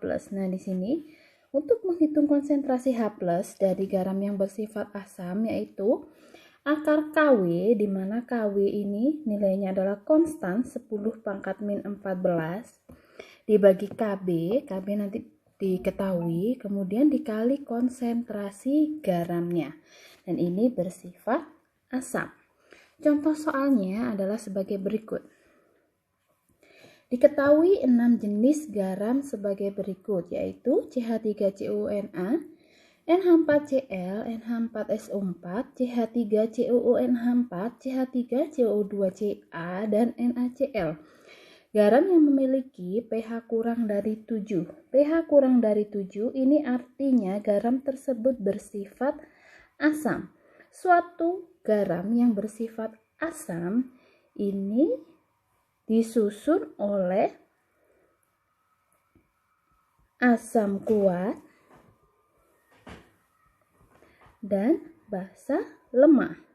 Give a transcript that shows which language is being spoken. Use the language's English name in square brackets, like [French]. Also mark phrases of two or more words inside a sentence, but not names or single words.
[Indonesian] Nah, di sini untuk menghitung konsentrasi H+ dari garam yang bersifat asam yaitu akar KW, di mana KW ini nilainya adalah konstan 10 pangkat min 14 dibagi KB nanti diketahui, kemudian dikali konsentrasi garamnya. Dan ini bersifat asam. Contoh soalnya adalah sebagai berikut. Diketahui 6 jenis garam sebagai berikut, yaitu CH3COONA, NH4Cl, NH4SO4, CH3COONH4, CH3CO2Ca, dan NaCl. Garam yang memiliki pH kurang dari 7. pH kurang dari 7 ini artinya garam tersebut bersifat asam. Suatu garam yang bersifat asam ini disusun oleh asam kuat dan basa lemah.